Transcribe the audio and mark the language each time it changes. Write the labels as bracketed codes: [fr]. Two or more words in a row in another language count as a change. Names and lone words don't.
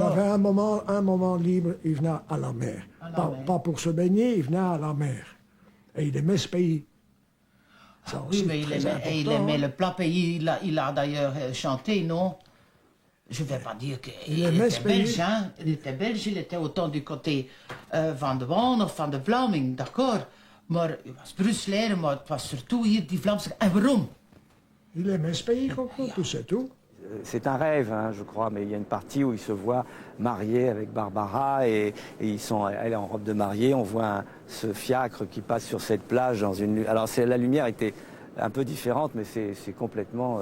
[fr] Il avait un moment libre, il venait à la mer. Pas pour se baigner, il venait à la mer. Et il aimait ce pays. Oui, mais il aimait le plat pays. Il a d'ailleurs chanté, non? Je ne vais pas dire qu'il était belge, hein. Il était belge, il était autant du côté [nl] van de Waan of van de Vlaming, [fr] d'accord. [nl] Maar hij was Brusselaar, maar het was surtout hier die Vlaamse... En waarom? [fr] Il aimait ce pays, tout c'est tout. C'est un rêve, hein, je crois, mais il y a une partie où il se voit marié avec Barbara et elle est en robe de mariée. On voit ce fiacre qui passe sur cette plage dans une... Alors la lumière était un peu différente, mais c'est complètement...